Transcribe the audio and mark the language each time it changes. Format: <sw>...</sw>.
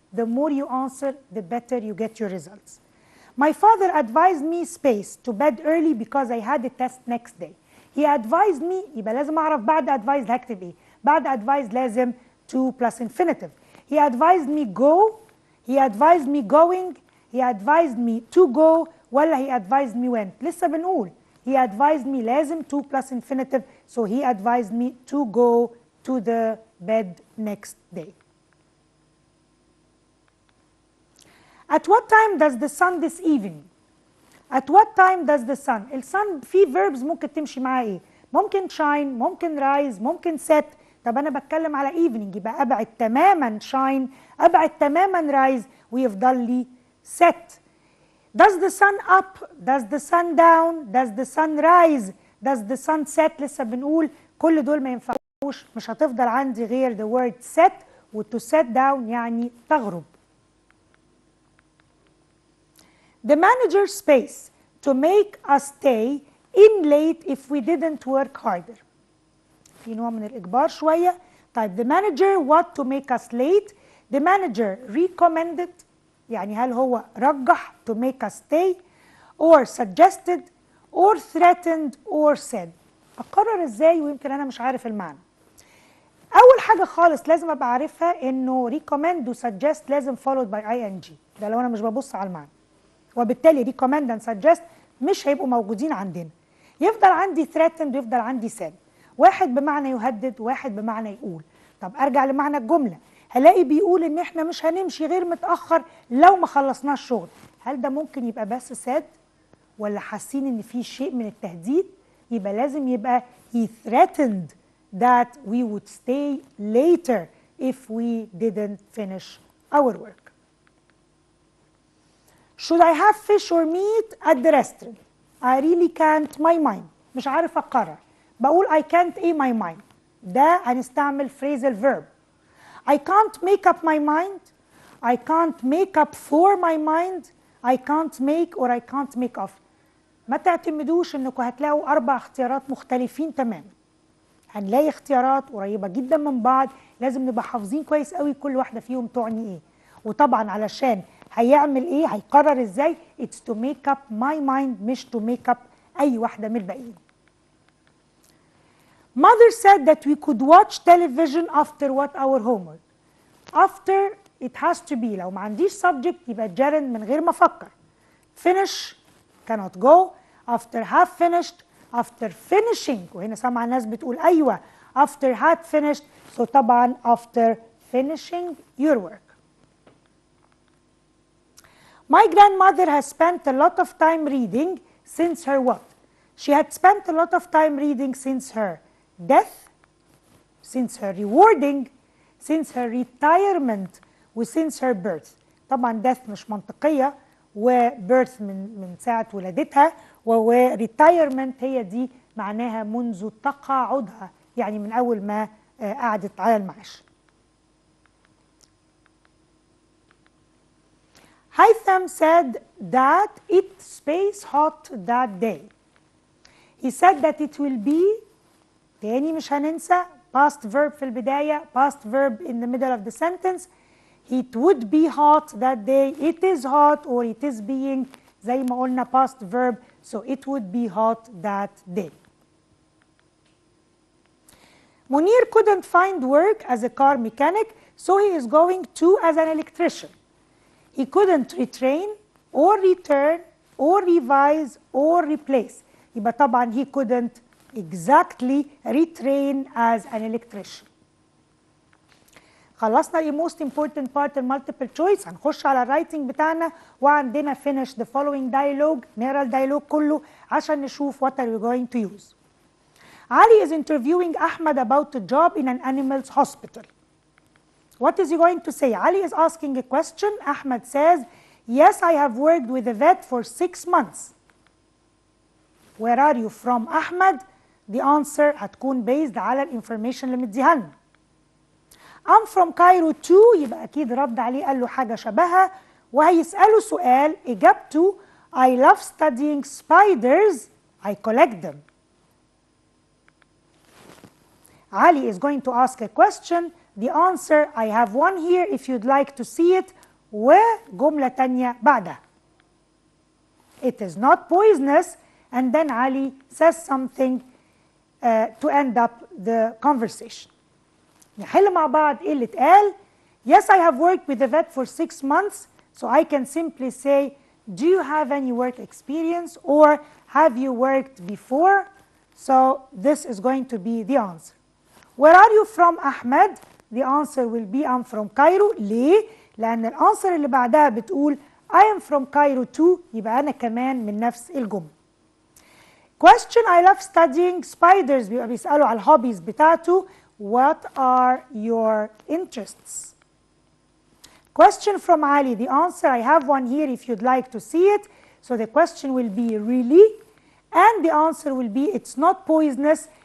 <en>The more you answer the better you get your results. My father advised me space to bed early because I had a test next day. He advised me،</en> <ar>يبقى لازم اعرف بعد advised هكتب ايه. بعد advised لازم</ar> <en>to plus infinitive. He advised me go، he advised me going، he advised me to go،</en> <ar>ولا</ar> <en>he advised me went. لسه بنقول he advised me لازم to plus infinitive. So he advised me to go to the bed next day. At what time does the sun this evening? At what time does the sun؟</en> <ar>الsun في verbs ممكن تمشي معاه ايه؟ ممكن shine، ممكن rise، ممكن set. طب انا بتكلم على evening يبقى ابعد تماما shine، ابعد تماما rise، ويفضل لي set.</ar> <en>Does the sun up؟ Does the sun down؟ Does the sun rise؟ Does the sun set؟</en> <ar>لسه بنقول كل دول ما ينفعوش، مش هتفضل عندي غير</ar> <en>the word set، و to set down</en> <ar>يعني تغرب.</ar> <en>The manager space to make us stay in late if we didn't work harder.</en> <ar>في نوع من الإجبار شوية. طيب</ar> <en>the manager what to make us late؟ The manager recommended</en> <ar>يعني هل هو رجح</ar> <en>to make us stay، or suggested or threatened or said.</en> <ar>أقرر إزاي ويمكن أنا مش عارف المعنى؟ أول حاجة خالص لازم أبقى عارفها إنه recommend و suggest لازم followed by ing، ده لو أنا مش ببص على المعنى. وبالتالي recommend and suggest مش هيبقوا موجودين عندنا. يفضل عندي threatened ويفضل عندي said. واحد بمعنى يهدد، واحد بمعنى يقول. طب ارجع لمعنى الجمله، هلاقي بيقول ان احنا مش هنمشي غير متاخر لو ما خلصناش شغل. هل ده ممكن يبقى بس ساد ولا حاسين ان في شيء من التهديد؟ يبقى لازم يبقى</ar> <en>he threatened that we would stay later if we didn't finish our work. Should I have fish or meat at the restaurant? I really can't my mind.</en> <ar>مش عارف أقرر. بقول</ar> <en>I can't my mind.</en> <ar>ده هنستعمل</ar> <en>phrasal verb. I can't make up my mind. I can't make up for my mind. I can't make or I can't make of.</en> <ar>ما تعتمدوش انكم هتلاقوا 4 اختيارات مختلفين تماما. هنلاقي اختيارات قريبة جدا من بعض، لازم نبقى حافظين كويس قوي كل واحدة فيهم تعني ايه. وطبعا علشان هيعمل ايه، هيقرر ازاي،</ar> <en>it's to make up my mind</en> <ar>مش</ar> <en>to make up</en> <ar>اي واحدة من الباقيين.</ar> <en>Mother said that we could watch television after what our homework. After it has to be،</en> <ar>لو ما عنديش subject يبقى gerund من غير ما افكر.</ar> <en>Finish cannot go. After have finished. After finishing،</en> <ar>وهنا سامعة الناس بتقول أيوة</ar> <en>after had finished، so</en> <ar>طبعا</ar> <en>after finishing your work. My grandmother has spent a lot of time reading since her what? She had spent a lot of time reading since her death, since her rewarding, since her retirement, و since her birth.</en> <ar>طبعا death مش منطقية، و birth من ساعة ولادتها، و retirement هي دي معناها منذ تقاعدها، يعني من أول ما قعدت على المعاش.</ar> <en>Haytham said that it's space hot that day. He said that it will be،</en> <ar>تاني مش هننسى</ar> <en>past verb في البداية، past verb in the middle of the sentence. It would be hot that day. It is hot or it is being،</en> <ar>زي ما قلنا</ar> <en>past verb, so it would be hot that day. Munir couldn't find work as a car mechanic, so he is going to as an electrician. He couldn't retrain or return or revise or replace.</en> <ar>يبقى طبعا</ar> <en>he couldn't exactly retrain as an electrician.</en> <ar>خلصنا ال</ar> <en>most important part</en> <ar>المالتيبل choice. هنخش على الرايتنج بتاعنا، وعندنا</ar> <en>finish the following dialogue.</en> <ar>نقرا الديالوج كله عشان نشوف</ar> <en>what are we going to use. Ali is interviewing Ahmed about a job in an animal's hospital. What is he going to say? Ali is asking a question. Ahmed says, yes, I have worked with a vet for 6 months. Where are you from, Ahmed? The answer</en> <ar>هتكون based على الانفورميشن اللي مديها لنا.</ar> <en>I'm from Cairo too،</en> <ar>يبقى أكيد رد عليه قال له حاجة شبهها، وهيسأله سؤال إجابته</ar> <en>I love studying spiders, I collect them. Ali is going to ask a question. The answer I have one here if you'd like to see it،</en> <ar>وجملة تانية بعدها. It is not poisonous،</ar> <en>and then Ali says something to end up the conversation.</en> <ar>نحل مع بعض ايه اللي اتقال.</ar> <en>Yes, I have worked with the vet for 6 months, so I can simply say, do you have any work experience or have you worked before? So this is going to be the answer. Where are you from, Ahmed? The answer will be I'm from Cairo.</en> <ar>ليه؟ لأن الأنسر اللي بعدها بتقول</ar> <en>I am from Cairo too،</en> <ar>يبقى أنا كمان من نفس الجملة.</ar> <en>Question I love studying spiders،</en> <ar>بيبقى بيسألوا على الهوبيز بتاعته.</ar> <en>What are your interests? Question from Ali. The answer I have one here if you'd like to see it. So the question will be really, and the answer will be it's not poisonous.</en>